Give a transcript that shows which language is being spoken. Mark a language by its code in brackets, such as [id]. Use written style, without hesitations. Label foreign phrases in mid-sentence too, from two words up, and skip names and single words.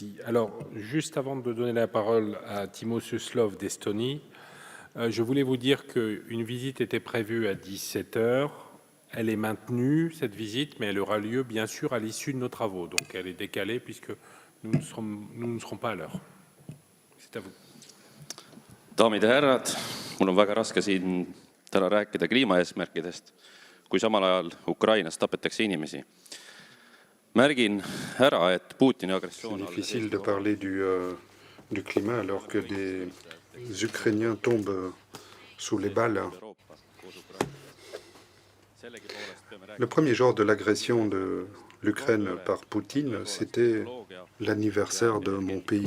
[fr] Alors, juste avant de donner la parole à Timo Suslov d'Estonie, je voulais vous dire qu'une visite était prévue à 17 h. Elle est maintenue, cette visite, mais elle aura lieu, bien sûr, à l'issue de nos travaux. Donc, elle est décalée puisque nous ne serons pas à l'heure. C'est à vous. [et] Daamid ja härrad, mul on väga raske siin täna rääkida kliimaeesmärkidest, kui samal ajal Ukrainas tapetakse inimesi. Märgin ära, et Putini agressioon... [fr] C'est difficile de parler du climat alors que des Ukrainiens tombent sous les balles. Le premier jour de l'agression de l'Ukraine par Poutine, c'était l'anniversaire de mon pays.